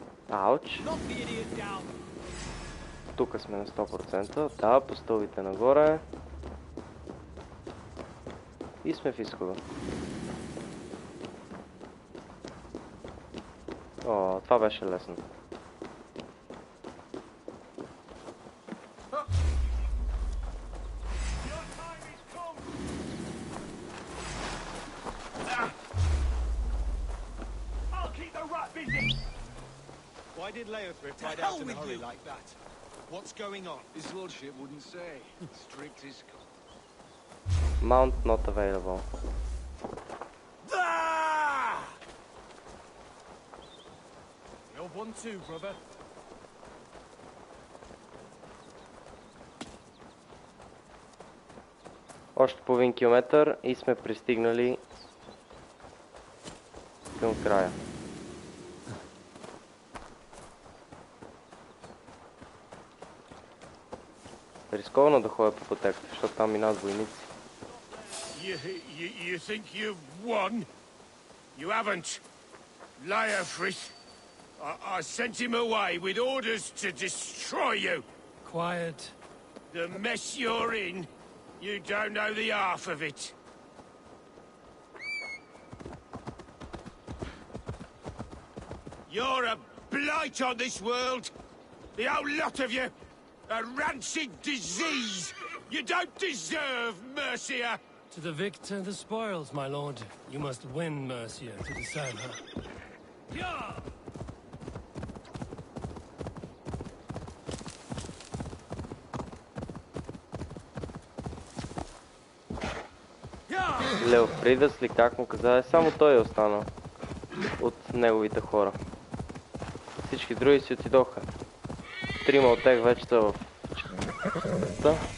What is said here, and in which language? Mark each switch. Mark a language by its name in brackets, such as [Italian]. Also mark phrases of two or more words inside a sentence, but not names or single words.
[Bulgarian] Ауч. Тук сме на 100%. Да, по стълбите нагоре. И сме в изхода. О, това беше лесно. [English] Why did Leothrift ride out in a hurry like that? What's going on? His lordship wouldn't say. Strict is Mount not available. You're 1-2, brother. [Bulgarian] Още половин километър и сме пристигнали към края. Рисковано да ходя по пътеката, защото там минават войници. [English] You think you've won? You haven't. Leothrift. I sent him away with orders to destroy you. Quiet. The mess you're in, you don't know the half of it. You're a blight on this world. The whole lot of you. A rancid disease. You don't deserve Mercia. To the victor, the spoils, my lord. You must win Mercia to deserve her. Yeah! [Bulgarian] Леофридас ли, как му каза, само той е останал от неговите хора. Всички други си отидоха. Трима от тях вече са в четвърта.